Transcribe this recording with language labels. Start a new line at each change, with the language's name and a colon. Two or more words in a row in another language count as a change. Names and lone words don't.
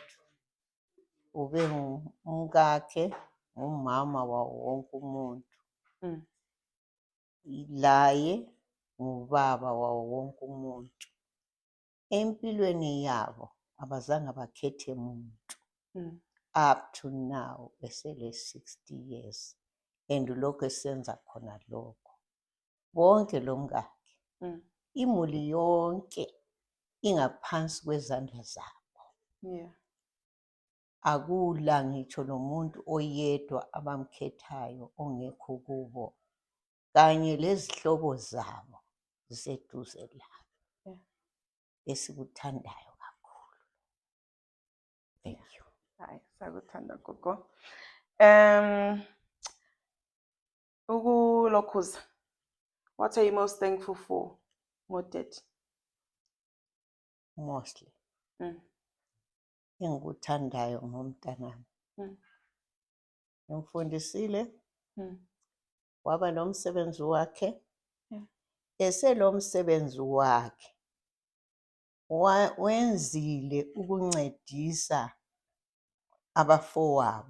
North Ndebele: Ube umkakhe umama wawo wonke umuntu. Laye ngubaba wawo wonke umuntu. Empilweni yabo abazange bakhethe umuntu.
English: Up to now besele 60 years.
North Ndebele: And lokho esenza khona lokho. Bonke lomkakhe. Imuli yonke ingaphansi kwezandla zabo.
English: Yeah.
North Ndebele: Akula ngitsho nomuntu oyedwa abamkhethayo ongekho kubo. Kanye lezihlobo zabo ziseduze labo. Esikuthandayo kakhulu.
English: Thank you.
North Ndebele: Hayi, sakuthanda Gogo. Ukulokhuza.
English: What are you most thankful for, Modet? Mostly.
North Ndebele: Engikuthandayo ngomntanami. Ngimfundisile. Waba nomsebenzi wakhe. Eselo msebenzi wakhe wenzile ukuncedisa abafowabo.